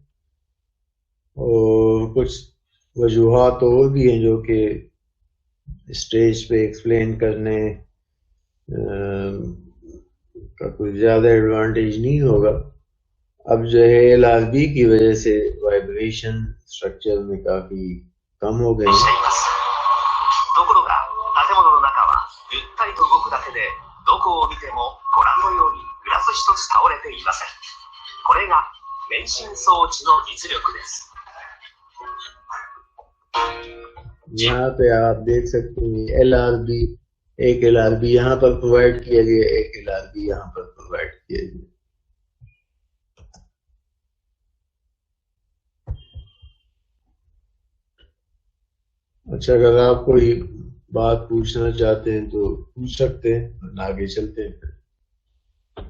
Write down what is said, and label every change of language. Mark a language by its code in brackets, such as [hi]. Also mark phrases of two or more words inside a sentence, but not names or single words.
[hi] और कुछ वजूहात और भी हैं जो कि स्टेज पे एक्सप्लेन करने का कुछ ज़्यादा एडवांटेज नहीं होगा। अब जो है एलआरबी की वजह से वाइब्रेशन स्ट्रक्चर में काफ़ी कम हो गए हैं। [ja] ところが建物の中はゆったりと動くだけで、どこを見てもご覧のようにグラス一つ倒れていません。これが免震装置の実力です。 [hi] यहाँ पे आप देख सकते हैं एलआरबी, एक एलआरबी यहाँ पर प्रोवाइड किया गया, एक एलआरबी यहाँ पर प्रोवाइड किया गया। अच्छा, अगर आप कोई बात पूछना चाहते हैं तो पूछ सकते हैं, आगे चलते हैं।